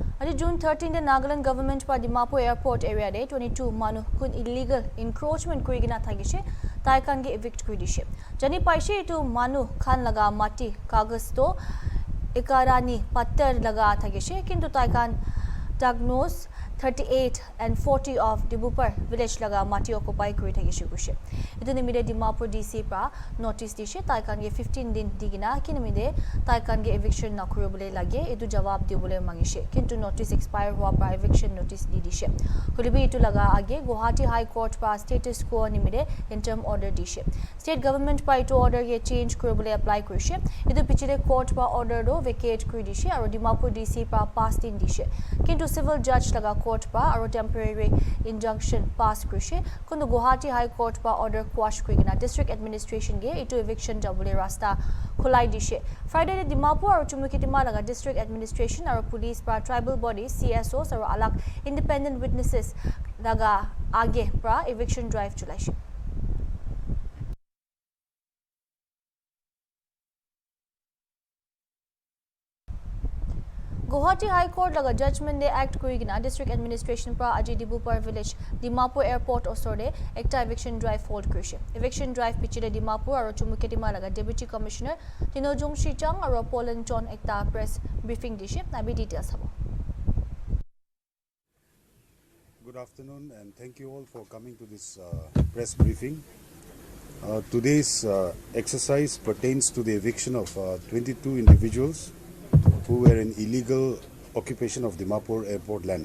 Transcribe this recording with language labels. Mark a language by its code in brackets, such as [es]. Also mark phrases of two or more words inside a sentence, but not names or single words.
[nag] June 13, [en] the Nagaland government by [nag] Dimapur [en] airport area [nag] de 22 manu kun [en] illegal encroachment [nag] kurigina thagishe taikan ge evict kuridishe. Jani paishe to manu khan laga mati kagas to ikarani pattar laga thagishe kintu taikan diagnose 38 and 40 of Dimapur village laga mati occupy kuri thagishe kushe. Idu nimide Dimapur DC pra notice dishe taikan ge 15 din digina kinimide taikan ge eviction na kurubule lage idu jawab dibule mangishe kintu [en] notice expire [nag] hua pra [en] eviction notice [nag] di dishe. Kulibi itu laga age Guwahati High Court pa status quo nimide [en] interim order [nag] dishe. State government pa itu order ge change kurubule apply kurishe. Idu pichile court pa order do vacate kuri dishe aru Dimapur DC pa pass din dishe. Kintu civil judge laga court pa aru [en] temporary injunction [nag] pass kurishe kundu Guwahati High Court pa [en] order quash [nag] kurigina [en] district administration [nag] ge itu eviction jabule rasta khulai dishe. Friday Dimapur aru Chumukitima laga [en] district administration [nag] aru police pa [en] tribal bodies CSOs [nag] aru alak [en] independent witnesses [nag] laga age pra [en] eviction drive [nag] chulaishe. Guwahati High Court laga judgment de act kurigina [en] district administration [nag] pra aji Dimapur village Dimapur airport osore ekta [en] eviction drive hold [nag] kurishe. [en] Eviction drive [nag] pichile Dimapur aru Chumukitima laga [en] deputy commissioner [nag] Tinojung Shichang aru Polan John ekta [en] press briefing [nag] dishe. Nabi details habo. [en] Good afternoon and thank you all for coming to this press briefing. Today's exercise pertains to the eviction of 22 individuals who were in illegal occupation of Dimapur airport land.